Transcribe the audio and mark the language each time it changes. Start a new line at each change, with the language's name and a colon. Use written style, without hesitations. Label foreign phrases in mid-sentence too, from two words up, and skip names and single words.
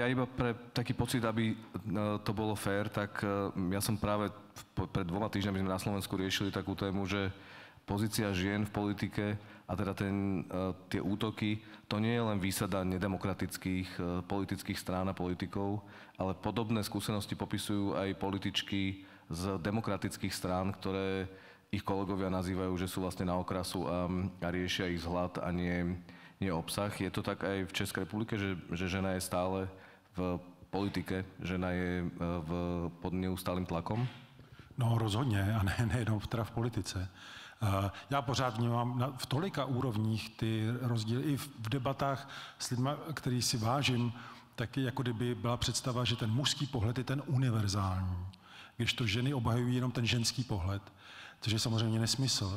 Slovak: Ja iba pre taký pocit, aby to bolo fér, tak ja som práve pred 2 týždňami sme na Slovensku riešili takú tému, že pozícia žien v politike a teda tie útoky, to nie je len výsada nedemokratických politických strán a politikov, ale podobné skúsenosti popisujú aj političky z demokratických strán, ktoré ich kolegovia nazývajú, že sú vlastne na okrasu a riešia ich vzhľad a nie obsah. Je to tak aj v Českej republike, že žena je stále v politike, žena je pod neustálým tlakom?
Czech: No rozhodně a nejenom teda v politice. Já pořád vnímám v tolika úrovních ty rozdíly i v debatách s lidmi, který si vážím, taky jako kdyby byla představa, že ten mužský pohled je ten univerzální, když to ženy obhajují jenom ten ženský pohled, což je samozřejmě nesmysl.